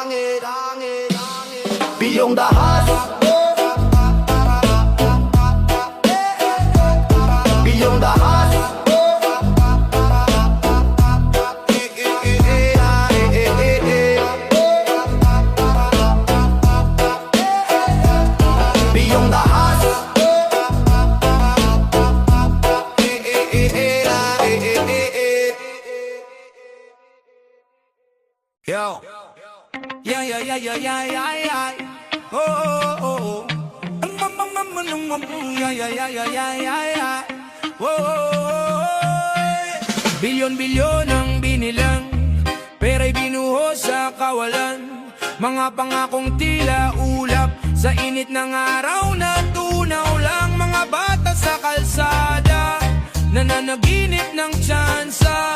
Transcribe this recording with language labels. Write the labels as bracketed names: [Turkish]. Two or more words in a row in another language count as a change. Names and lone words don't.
[Filipino] Biyong dahas, biyong dahas, biyong dahas. Yo. [English] Yeah, yeah, yeah, yeah, yeah, yeah, yeah. Oh, oh, oh, oh. Yeah, yeah, yeah, yeah, yeah, yeah, yeah. Oh, oh, oh, oh. [Filipino] Bilyon-bilyon ang binilang, pera'y binuho sa kawalan. Mga pangakong tila ulap, sa init ng araw na tunaw lang. Mga bata sa kalsada, nananaginip ng tsansa.